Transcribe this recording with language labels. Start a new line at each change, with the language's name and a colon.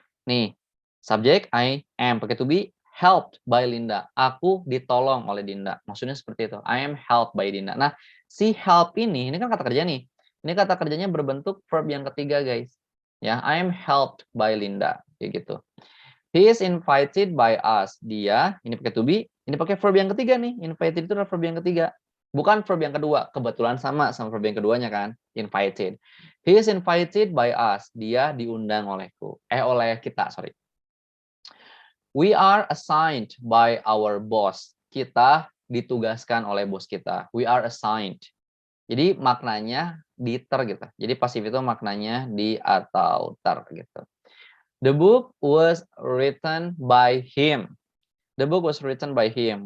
Indonesian: Nih, subjek I am pakai to be,
English: helped by Linda.
Indonesian: Aku ditolong oleh Dinda. Maksudnya seperti itu.
English: I am helped by Dinda.
Indonesian: Nah, si help ini kan kata kerja nih. Ini kata kerjanya berbentuk verb yang ketiga, guys. Ya,
English: I am helped by Linda.
Indonesian: Kayak gitu.
English: He is invited by us.
Indonesian: Dia, ini pakai to be, ini pakai verb yang ketiga nih. Invited itu adalah verb yang ketiga. Bukan verb yang kedua. Kebetulan sama verb yang keduanya kan.
English: Invited. He is invited by us.
Indonesian: Dia diundang olehku. Oleh kita, sorry.
English: We are assigned by our boss.
Indonesian: Kita ditugaskan oleh bos kita.
English: We are assigned.
Indonesian: Jadi maknanya di ter gitu. Jadi pasif itu maknanya di atau ter gitu.
English: The book was written by him. The book was written by him.